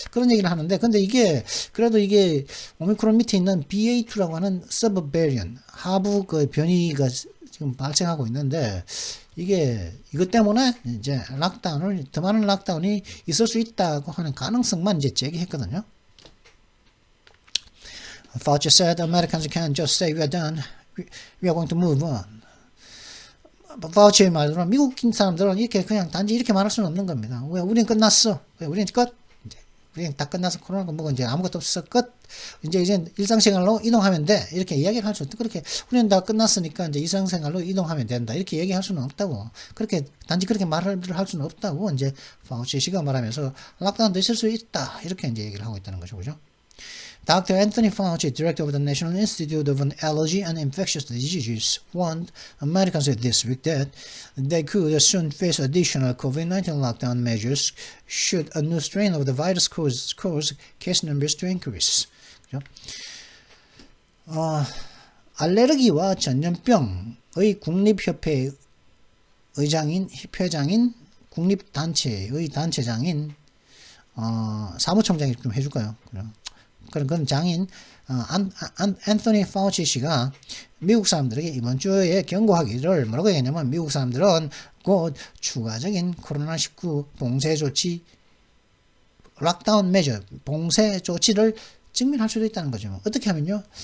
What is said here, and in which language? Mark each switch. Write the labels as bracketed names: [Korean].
[Korean] 그런 얘기를 하는데, 근데 그래도 이게 오미크론 밑에 있는 BA2라고 하는 서브 베리언, 하부 그 변이가 지금 발생하고 있는데, 이것 때문에 이제 더 많은 락다운이 있을 수 있다고 하는 가능성만 이제 제기했거든요. [English] Fauci said Americans can't just say we're done. We are going to move on. [Korean] 파우치의 말대로 미국 사람들은 이렇게 그냥 단지 이렇게 말할 수는 없는 겁니다. 왜 우리는 끝났어? 왜 우리는 끝? 우리는 다 끝나서 코로나가 뭐고 이제 아무것도 없어 끝. 이제 일상생활로 이동하면 돼. 이렇게 이야기를 할 수 없다. 그렇게 우리는 다 끝났으니까 이제 일상생활로 이동하면 된다. 이렇게 얘기할 수는 없다고. 단지 그렇게 말을 할 수는 없다고 이제 파우치 씨가 말하면서 락다운도 있을 수 있다. 이렇게 이제 얘기를 하고 있다는 거죠, 그죠? [English] Dr. Anthony Fauci, director of the National Institute of Allergy and Infectious Diseases, warned Americans this week that they could soon face additional COVID-19 lockdown measures should a new strain of the virus cause case numbers to increase. [Korean] 그죠? 알레르기와 전염병의 국립협회 회장인 국립단체의 단체장인 사무총장이 좀 해줄까요? 그런 장인 앤토니 파우치 씨가 미국 사람들에게 이번 주에 경고하기를 뭐라고 했냐면 미국 사람들은 곧 추가적인 코로나19 봉쇄 조치 락다운 메저 봉쇄 조치를 직면할 수도 있다는 거죠. 어떻게 하면요?